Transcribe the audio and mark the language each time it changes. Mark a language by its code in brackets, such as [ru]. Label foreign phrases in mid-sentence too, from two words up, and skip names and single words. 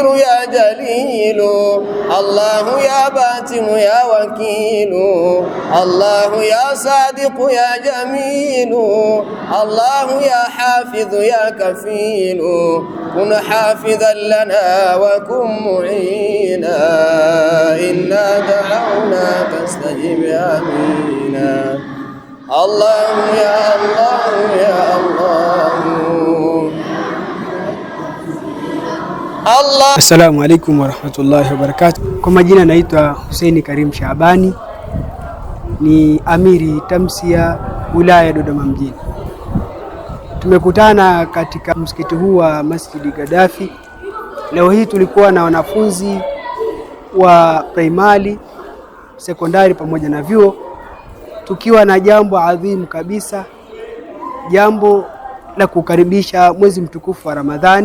[ar] يا جليل، الله يا باتم يا وكيل، الله يا صادق يا جميل، الله يا حافظ يا كفيل، كن حافظا لنا وكن معينا، إنا دعوناك استجب آمينا. الله يا الله يا الله. السلام عليكم ورحمة الله وبركاته. [sw] Kwa majina naitwa Hussein Karim Shabani, ni amiri tamsia wilaya ya Dodoma mjini. Tumekutana katika msikiti huu wa Masjid Gaddafi. Leo hii tulikuwa na wanafunzi wa primary, sekondari pamoja na vyuo, tukiwa na jambo adhimu kabisa, jambo la kukaribisha mwezi mtukufu wa Ramadhani.